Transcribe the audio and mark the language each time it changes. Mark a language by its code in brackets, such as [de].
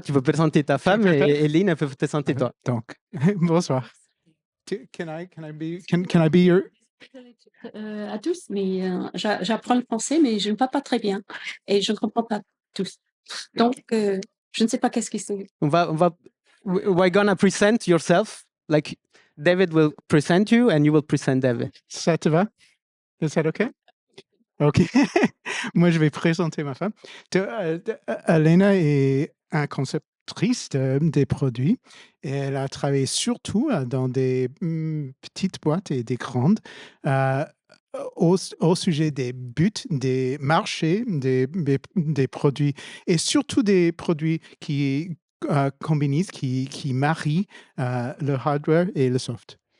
[fr] Tu peux présenter ta femme et Lynn, elle peut te présenter toi. Donc, bonsoir. [en] Can I be your... [fr] À tous, mais j'apprends le français, mais je ne parle pas très bien et je ne comprends pas tous. Donc, je ne sais pas qu'est-ce que c'est. [en] We're gonna present yourself. Like David will present you and you will present David. [fr] Ça te va? [en] Is that okay? OK. [fr] Moi, je vais présenter ma femme. Elena est un conceptrice des produits et elle a travaillé surtout dans des petites boîtes et des grandes euh, au sujet des buts, des marchés, des produits et surtout des produits qui combinent, qui marient le hardware et le soft.